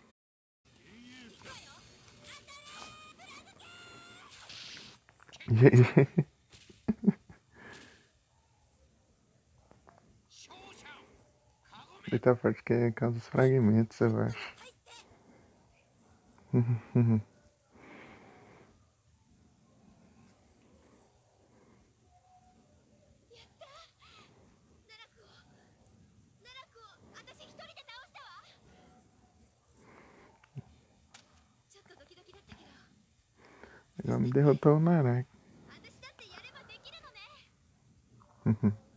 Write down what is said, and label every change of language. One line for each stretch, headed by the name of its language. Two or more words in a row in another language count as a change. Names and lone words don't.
Portuguese: Gente,
Japanese: 勝者カゴメ
Portuguese: ele tá forte que é causa dos fragmentos, eu acho.
Japanese: 奈落を私一人で倒したわ。ちょっとドキドキだったけど、
Portuguese: Ela me derrotou o Narak.
Japanese: 私だってやればできるのね。